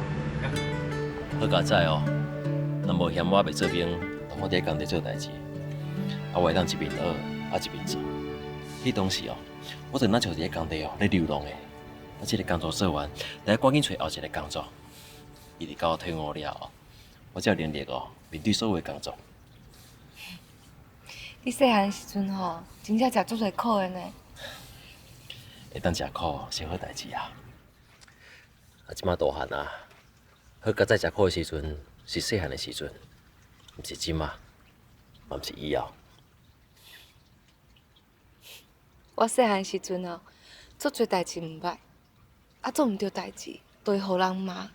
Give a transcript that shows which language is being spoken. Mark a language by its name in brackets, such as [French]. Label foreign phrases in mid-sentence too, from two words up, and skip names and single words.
[Min Nan Chinese] 好佳哉哦，若无嫌我袂做兵，同我伫工地做代志，我会当一边学，一边做。迄当时哦，我就那像伫咧工地哦咧流浪的，啊，这个工作做完，得赶紧找后一个工作。伊直到我退伍了后，我才有能力哦面对所有的工作。你细汉时阵吼，真正食足侪苦的呢。会当食苦是好代志啊！啊，即马大汉啊，好佳哉食苦的时阵是细汉的时阵，毋是即马，嘛毋是以后。我细汉时阵哦，做侪代志毋歹，啊做毋对代志，就会互人骂。